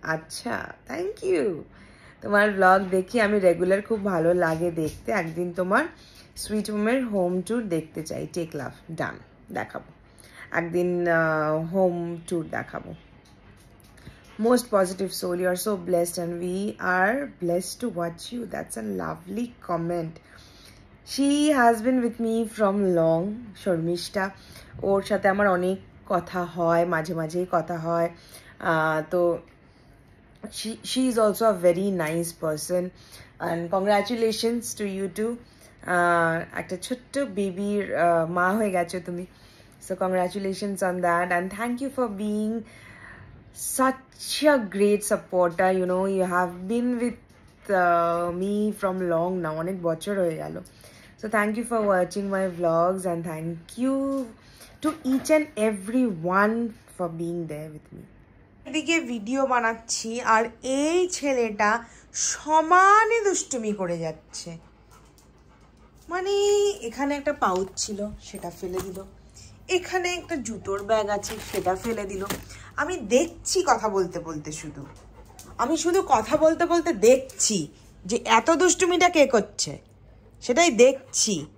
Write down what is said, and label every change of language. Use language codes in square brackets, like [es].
[bn] আচ্ছা, thank you. তোমার blog দেখি আমি রেগুলার, খুব ভালো লাগে দেখতে। একদিন তোমার সুইট হোমের হোম ট্যুর দেখতে চাই। টেক লাভ, ডান, দেখাবো একদিন, হোম ট্যুর দেখাবো। [en] Most positive soul, you are so blessed and we are blessed to watch you. That's a lovely comment. She has been with me from long. [bn] Sharmistha, ওর সাথে আমার অনেক কথা হয়, মাঝে মাঝেই কথা হয়। [en] তো she is also a very nice person, and congratulations to you too. [bn] একটা ছোট্ট বেবির মা হয়ে গেছো তুমি, [en] so congratulations on that, and thank you for being such a great supporter. You know, you have been with me from long now, অনেক বছর হয়ে গেল। So thank you for watching my vlogs, and thank you to each and every one for being there with me. [bn] এদিকে video বানাচ্ছি আর এই ছেলেটা সমানে দুষ্টুমি করে যাচ্ছে। মানে এখানে একটা পাউচ ছিল, সেটা ফেলে দিল, এখানে একটা জুতোর ব্যাগ আছে, সেটা ফেলে দিল। আমি দেখছি কথা বলতে বলতে, আমি শুধু কথা বলতে বলতে দেখছি যে এত দুষ্টুমিটা কে করছে, সেটাই দেখছি।